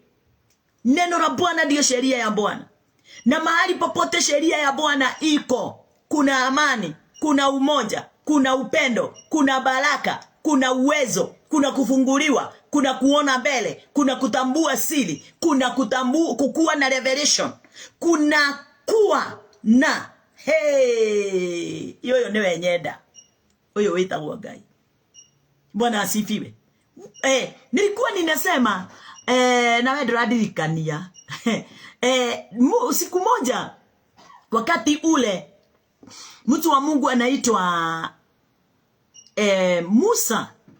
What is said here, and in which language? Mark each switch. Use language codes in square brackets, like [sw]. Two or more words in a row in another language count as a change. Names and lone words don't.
[sw] Neno la Bwana ndio sheria ya Bwana. Na mahali popote sheria ya Bwana iko, kuna amani, kuna umoja, kuna upendo, kuna baraka, kuna uwezo, kuna kufunguliwa, kuna kuona mbele, kuna kutambua siri, kuna kukua na revelation, kuna kuwa na yoyo niwe nyenda. [ki] Oyo wetagwo Ngai. [sw] Bwana asifiwe. Nilikuwa ninasema na wewe ndirikania siku moja wakati ule mtu wa Mungu anaitwa Musa.